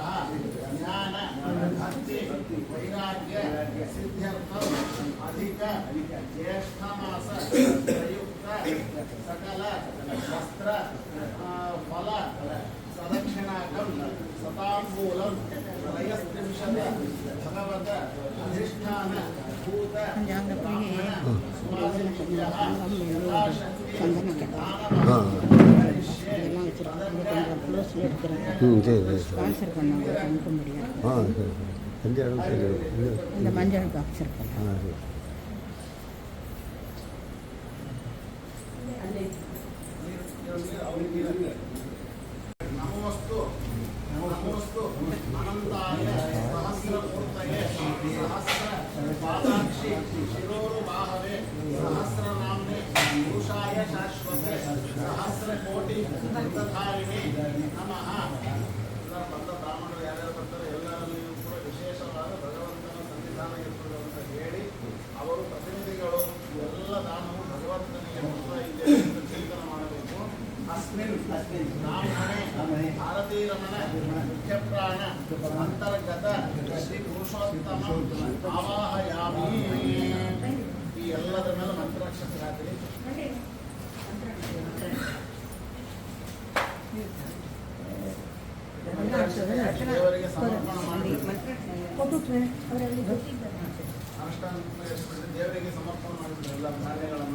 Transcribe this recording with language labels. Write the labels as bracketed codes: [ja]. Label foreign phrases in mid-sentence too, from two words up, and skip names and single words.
[sa] ज्ञान भक्ति वैराग्य सिद्ध्यर्थम अधिक ज्येष्ठमास प्रयुक्त सकल वस्त्र फल सदक्षिणाकं सताम्बूलं त्रयस्त्रिंशत् भगवत अधिष्ठान भूत ब्राह्मण सुवासिभ्यः यथाशक्ति [ta] சந்தனಕ್ಕೆ இதெல்லாம் வச்சுருக்காங்க. கொஞ்சம் க்ளோஸில் எடுக்கிறாங்க. சரி ஸ்பான்சர் பண்ணாங்க. அனுப்ப முடியாது. சரி இந்த மஞ்சள் பாக்ஸ் இருக்கு. சரி [sa] ನಮೋಸ್ತು ನಮೋಸ್ತು ಅನಂತಾಯ ಸಹಸ್ರಮೂರ್ತಯೇ ಸಹಸ್ರ ಪಾದಾಕ್ಷಿ ಶಿರೋರುಬಾಹವೇ ಸಹಸ್ರನಾಮ್ನೆ ಪುರುಷಾಯ ಶಾಶ್ವತೆ ಸಹಸ್ರಕೋಟಿ ವೃತ್ತಧಾರಿಣಿ ನಮಃ. [kn] ಎಲ್ಲರ ಬಂದ ಬ್ರಾಹ್ಮಣರು ಯಾರ್ಯಾರು ಬರ್ತಾರೆ ಎಲ್ಲರಲ್ಲಿಯೂ ಕೂಡ ವಿಶೇಷವಾದ ಭಗವಂತನ ಸನ್ನಿಧಾನ ಇರ್ತದೆ ಅಂತ ಹೇಳಿ ಅವರು ಪ್ರತಿನಿಧಿಗಳು ಎಲ್ಲ ದಾನವು ಭಗವಂತನಿಗೆ ಮಾತ್ರ ಇದೆ ಅಂತ ಚಿಂತನೆ ಮಾಡಬೇಕು. [sa] अस्मिन् ब्राह्मणे भारतीरमण मुख्यप्राण अंतर्गत श्री पुरुषोत्तम आवाहयामि. [kn] ಈ ಎಲ್ಲದರ ಮೇಲೆ ಮಂತ್ರಾಕ್ಷತೆ ಹಾಕಿ ದೇವರಿಗೆ ಸಮರ್ಪಣೆ ಮಾಡಿ ಅನುಷ್ಠಾನ ದೇವರಿಗೆ ಸಮರ್ಪಣೆ ಮಾಡಿಬಿಟ್ಟು ಎಲ್ಲ ಕಾರ್ಯಗಳನ್ನು.